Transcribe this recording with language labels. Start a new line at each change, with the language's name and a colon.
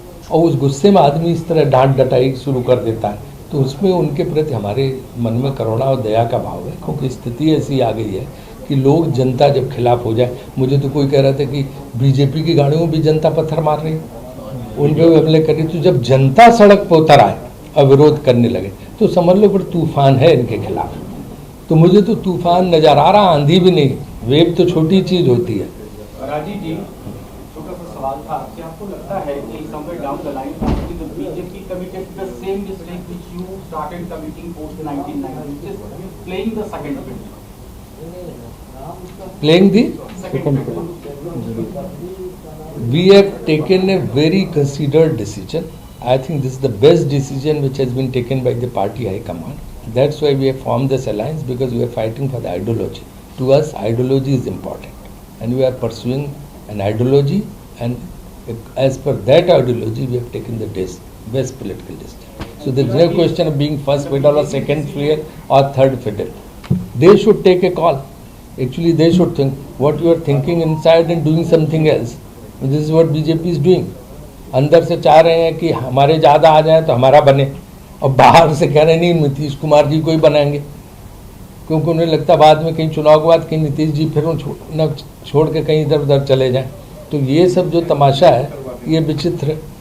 Hindi: और उस गुस्से में आदमी इस तरह डांट डटाई शुरू कर देता है, तो उसमें उनके प्रति हमारे मन में करुणा और दया का भाव है, क्योंकि स्थिति ऐसी आ गई है कि लोग, जनता जब खिलाफ हो जाए, मुझे तो कोई कह रहा था कि बीजेपी की गाड़ियों में भी जनता पत्थर मार रही है, उन पर भी हमले कर रही, तो जब जनता सड़क पर उतर आए और विरोध करने लगे तो समझ लो फिर तूफान है इनके खिलाफ। तो मुझे तो तूफान नजर आ रहा, आंधी भी नहीं, वेव तो छोटी चीज होती है। राजीव जी, छोटा सा सवाल था कि आपको लगता है कि
English: somewhere down the line the BJP committed the same mistake which you started committing post 1990, which is playing the second fiddle? Playing the second fiddle. We have taken a very considered decision. I think this is the best decision which has been taken by the party high command. That's why we have formed this alliance, because we are fighting for the ideology. To us, ideology is important, and we are pursuing an ideology, and as per that ideology, we have taken the best political decision. So there is no question of being first fiddle or second fiddle or third fiddle. They should take a call. Actually, they should think what you are thinking inside and doing something else. This is what BJP is doing.
Hindi: अंदर से चाह रहे हैं कि हमारे ज़्यादा आ जाए तो हमारा बने, और बाहर से कह रहे नहीं नीतीश कुमार जी को ही बनाएंगे, क्योंकि उन्हें लगता बाद में कहीं चुनाव के बाद कहीं नीतीश जी फिर न छोड़ के कहीं इधर उधर चले जाएं। तो ये सब जो तमाशा है ये विचित्र है।